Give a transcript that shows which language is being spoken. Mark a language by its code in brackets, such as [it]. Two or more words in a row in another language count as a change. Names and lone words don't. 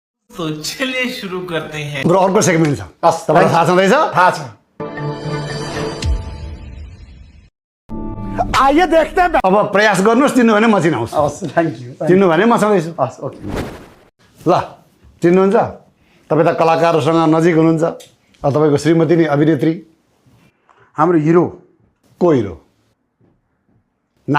[hi] तो चलिए शुरू करते हैं। [ne] हाम्रो अर्को सेगमेन्ट छ तपाईँलाई थाहा छँदैछ थाहा छ [hi] आइए देखते हैं [ne] अब प्रयास गर्नुहोस् चिन्नु भने म चिनाउँछु हस् [en] thank you [ne] चिन्नु भने म छँदैछु हस् ओके ल चिन्नुहुन्छ तपाईँ त कलाकारसँग नजिक हुनुहुन्छ तपाईँको श्रीमती नि अभिनेत्री हाम्रो हिरो को हिरो नाम